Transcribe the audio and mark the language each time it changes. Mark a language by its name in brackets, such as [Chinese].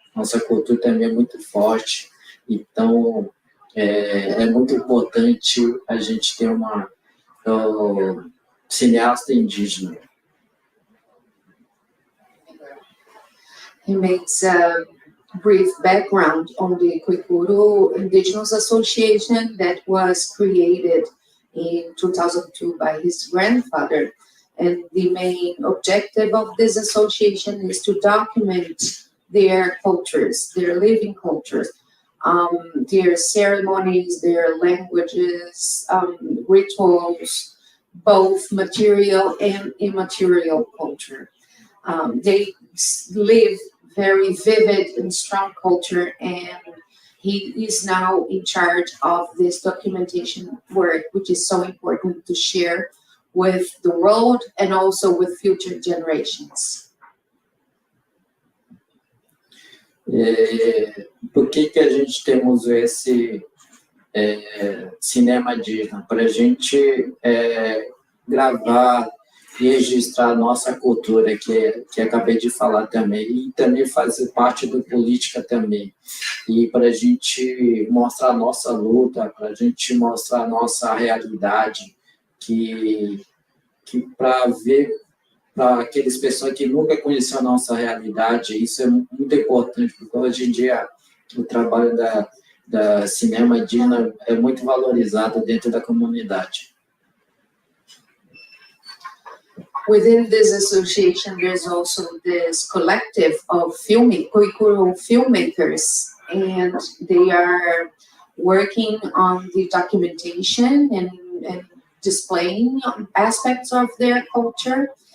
[Portuguese] Nossa cultura também é muito forte, então é muito importante a gente ter uma cineasta indígena. [English] He makes a brief background on the Kuikuru Indigenous Association that was created in 2002 by his grandfather. And the main objective of this association is to document their cultures, their living cultures, their ceremonies, their languages, rituals, both material and immaterial culture. They live very vivid and strong culture, and he is now in charge of this documentation work, which is so important to share with the world and also with future generations. [Portuguese] Por que a gente temos esse cinema indígena? Para a gente gravar e registrar a nossa cultura, que acabei de falar também, e também fazer parte do política também. E para a gente mostrar a nossa luta, para a gente mostrar a nossa realidade, que para aqueles pessoas que nunca conheceram a nossa realidade, isso é muito importante, porque hoje em dia o trabalho da cinema indígena é muito valorizado dentro da comunidade. [English] Within this association, there's also this collective of Kuikuru filmmakers, and they are working on the documentation and displaying aspects of their culture.